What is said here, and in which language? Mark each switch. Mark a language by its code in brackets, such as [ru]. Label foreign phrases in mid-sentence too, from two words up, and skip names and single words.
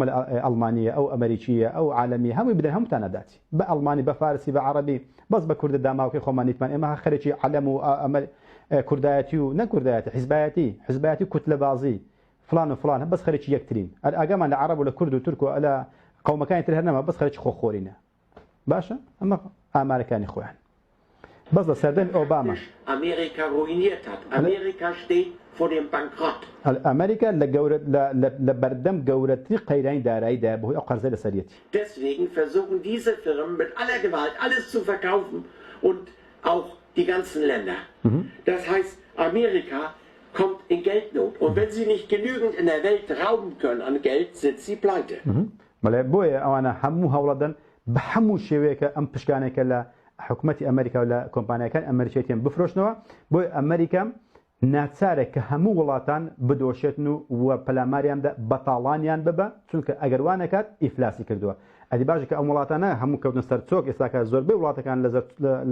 [ckb] ئەڵمانیە ئەو ئەمریکیە ئەو عالەمی هەمووی بدەن هەمووتان ئەداتی بە ئەڵمانی بە فارسی بە عەرەبی بەس بە کوردە داماوکەی خۆمانیتمان ئێمە خەرێکی عەلەم و کوردایەتی و نەکوردایەتی حیزبایەتی کوتلەبازی فلان و فلان بەس خەرێکی یەکترین ئاگامان لە عەرەب و لە کورد و تورک و لە قەومەکانی تر هەر نەما بەس خەرێکی خۆخۆرینە باشە ئەمە ئامارەکانی خۆیان بەس لە سەردەمی ئۆباما [de] Amerika ruiniert hat. Amerika steht vor dem Bankrott. [ckb] ئەمریکا لە بەردەم گەورەتری قەیرانی داراییدا بەهۆی ئەو قەرزە لەسەریەتی. [de] Deswegen versuchen diese Firmen mit aller Gewalt alles zu verkaufen und auch die ganzen Länder. Das heißt, Amerika kommt in Geldnot und wenn sie nicht genügend in der Welt rauben können an Geld, sind sie pleite. [ckb] بەڵێ بۆیە ئەوانە هەموو هەوڵەدەن بە هەموو شێوەیەکە ئەم پشکانێکە لە حکوومەتی ئەمریکا و لە کۆمپانیەکان ئەمریکیەتیان بفرۆشنەوە بۆی ئەمریکا ناچارێک کە هەموو وڵاتان بدۆشێتن و پەلاماریاندا بەتاڵانیان ببە چونکە ئەگەر وانەکات ئیفلاسی کردووە ئەدی باشە کە ئەم وڵاتانە هەموو کەوتن سەر چۆک ئێستاکە زۆربەی وڵاتەکان لە